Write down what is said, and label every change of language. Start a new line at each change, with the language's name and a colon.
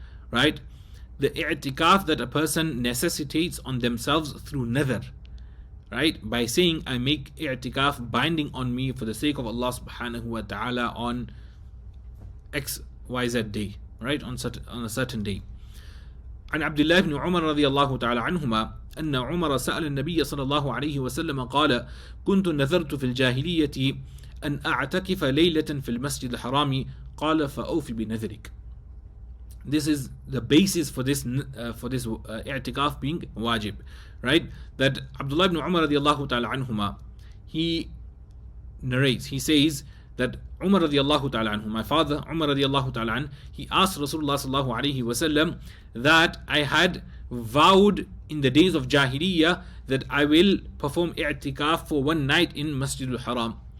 English: Right, the i'tikaf that a person necessitates on themselves through nadhr. Right, by saying, I make i'tikaf binding on me for the sake of Allah subhanahu wa ta'ala on XYZ day, right, on a certain day.
Arabic: عن عبد الله بن عمر رضي الله تعالى عنهما أن عمر سأل النبي صلى الله عليه وسلم قال كنت نذرت في الجاهلية أن أعتكف ليلة في المسجد الحرام قال فأوفي بنذرك.
English: This is the basis for this i'tikaf being wajib, right? That Abdullah ibn Umar radiallahu ta'ala anhuma, he narrates, he says that Umar radiallahu ta'ala anhu, my father Umar radiallahu ta'ala anhu, he asked Rasulullah sallallahu alayhi wasallam that I had vowed in the days of Jahiliyyah that I will perform i'tikaf for one night in Masjid al-Haram.